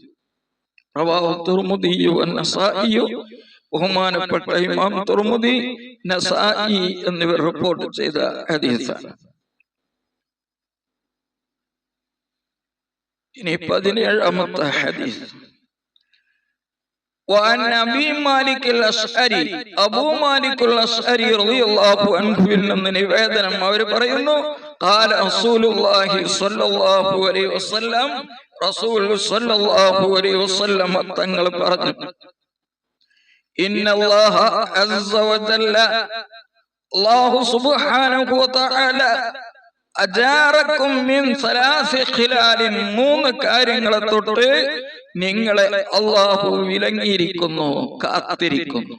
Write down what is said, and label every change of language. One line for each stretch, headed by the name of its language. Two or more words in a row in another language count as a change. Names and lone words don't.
Malayalam: ബഹുമാനപ്പെട്ട ഇമാം തുർമുദി, നസായി എന്നിവർ റിപ്പോർട്ട് ചെയ്ത ഹദീസാണ്. ഇനി 17ാമത്തെ ഹദീസ്.
Arabic: وعن أبي مالك الأشعري أبو مالك الأشعري رضي الله عنه നിന്ന്
Malayalam: നിവേദനം അവർ പറയുന്നു,
Arabic: قال رسول الله صلى الله عليه وسلم رسول صلى الله عليه وسلم
Malayalam: തങ്ങൾ പറഞ്ഞു,
Arabic: إن الله عز وجل الله سبحانه وتعالى أجاركم من ثلاث خلال,
Malayalam: 3 കാര്യങ്ങളെ തൊട്ട് നിങ്ങളെ അല്ലാഹു വിലങ്ങിയിരിക്കുന്നു, കാത്തിരിക്കുന്നു.